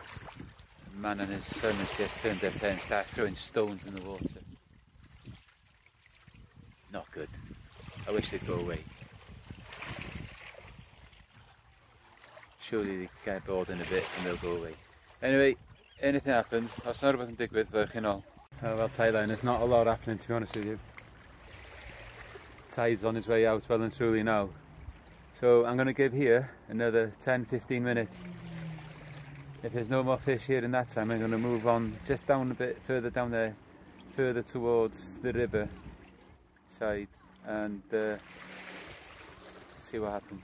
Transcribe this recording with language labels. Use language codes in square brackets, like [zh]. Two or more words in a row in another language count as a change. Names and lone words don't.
[en] The man and his son has just turned up there and started throwing stones in the water. Not good. I wish they'd go away. Surely they get bored in a bit and they'll go away. Anyway, anything happens, [cy] os na rhywbeth yn digwydd, fyrch yn ôl. [en] Well, Thailand, there's not a lot happening, to be honest with you. Tide's on his way out well and truly now. So I'm going to give here another 10-15 minutes. If there's no more fish here in that time, I'm going to move on just down a bit further down there, further towards the river side, and see what happens.